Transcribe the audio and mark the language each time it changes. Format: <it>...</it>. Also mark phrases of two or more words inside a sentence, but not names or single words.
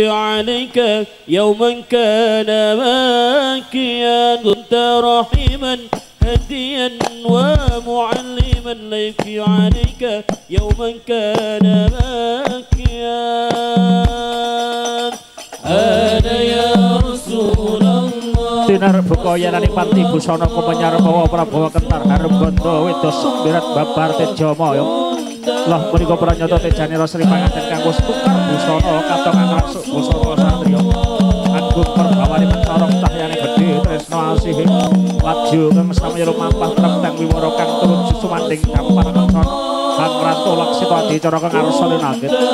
<ar>عليك يوما كان باكيا كنت رحيما هديا ومعلما لا يبكي عليك يوما كان باكيا أنا يا رسول الله</ar> <jv>Sinar Bukoya Nani Panti Busana Kumanyar Bawa Prabowo Kentar Harum Gondo Wedo Sumbirat Babar Tejomoyo Lah menika pranyata tejane Sri Panganten kanggo tukar busana katongan rasuk busana satriya agung perbawani mencorong cahyane gedhe tresna asih laju kang samaya lumampah trepteng wiwara kang turun susumanding dampar kancana Sang Ratu Laksita adicara kang arsane naged</jv>